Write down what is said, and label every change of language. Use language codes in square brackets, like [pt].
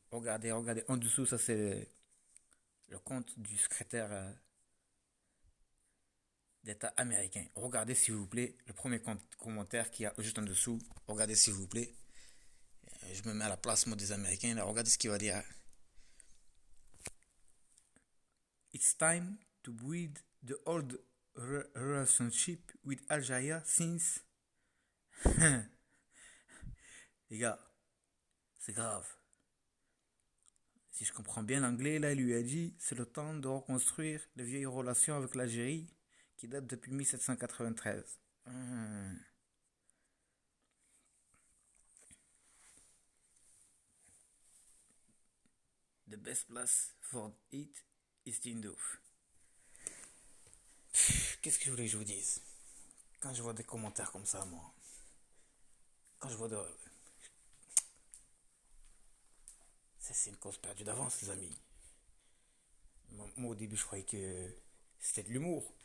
[fr] Regardez, en dessous, ça c'est le compte du secrétaire d'État américain. Regardez s'il vous plaît, le premier commentaire qu'il y a juste en dessous. Regardez s'il vous plaît. Je me mets à la place moi des Américains. Là, regardez ce qu'il va dire. [en] It's time to build the old relationship with Algeria since... [fr] Les gars, c'est grave. Si je comprends bien l'anglais, là, il lui a dit c'est le temps de reconstruire les vieilles relations avec l'Algérie qui datent depuis 1793. [en] The best place for it is Tindouf. [fr] Qu'est-ce que je voulais que je vous dise? Quand je vois des commentaires comme ça, moi, quand je vois de... C'est une cause perdue d'avance, les amis. Moi, au début, je croyais que c'était de l'humour.